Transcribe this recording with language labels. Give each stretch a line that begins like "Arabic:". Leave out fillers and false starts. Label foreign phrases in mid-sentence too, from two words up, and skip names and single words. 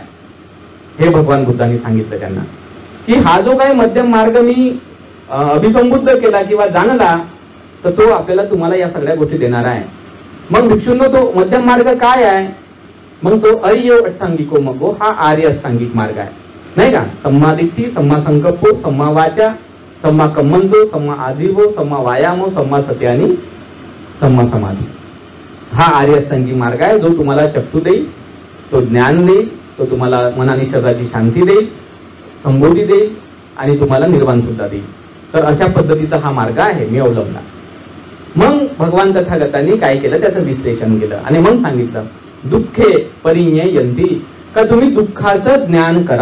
Marathi: हे भगवान बुद्धांनी सांगितलं त्यांना की हा जो काही मध्यम मार्ग मी अभिसंबुद्ध केला किंवा जाणला तर तो आपल्याला तुम्हाला या सगळ्या गोष्टी देणारा आहे. मग भिक्षूंनो तो मध्यम मार्ग काय आहे? मग तो
Pali: अय्यो अष्टांगिको मगो
Marathi: हा आर्य अष्टांगिक मार्ग आहे, नाही का?
Pali: सम्मा दिट्ठी, सम्मा संकल्पो, सम्मा वाचा, सम्मा कम्मंतो, सम्मा आजीवो, सम्मा वायामो, सम्मा सती आणि सम्मा समाधी.
Marathi: हा आर्य अष्टांगिक मार्ग आहे जो तुम्हाला चक्षु देईल, तो ज्ञान देईल, तो तुम्हाला मन आणि शरीराची शांती देईल, संबोधी देईल आणि तुम्हाला निर्वाण सुद्धा देईल. तर अशा पद्धतीचा हा मार्ग आहे मी अवलंबला. मग भगवान तथागतांनी काय केलं त्याचं विश्लेषण केलं आणि मग सांगितलं
Pali: दुःखे परिज्ञेयन्ति,
Marathi: का तुम्ही दुःखाचं ज्ञान करा.